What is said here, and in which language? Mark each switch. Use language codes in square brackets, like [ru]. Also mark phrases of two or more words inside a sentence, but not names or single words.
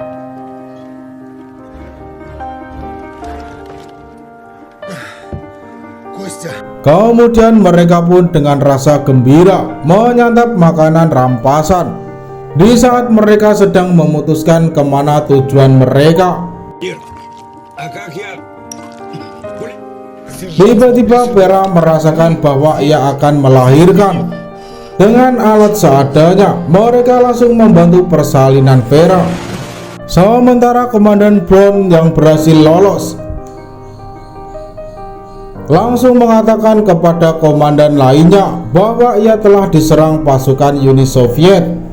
[ru] Костя! [id] Kemudian mereka pun dengan rasa gembira menyantap makanan rampasan. Di saat mereka sedang memutuskan kemana tujuan mereka, [ru] А как я... [id] tiba-tiba Vera merasakan bahwa ia akan melahirkan. Dengan alat seadanya, mereka langsung membantu persalinan Vera. Sementara Komandan Brown yang berhasil lolos langsung mengatakan kepada komandan lainnya bahwa ia telah diserang pasukan Uni Soviet.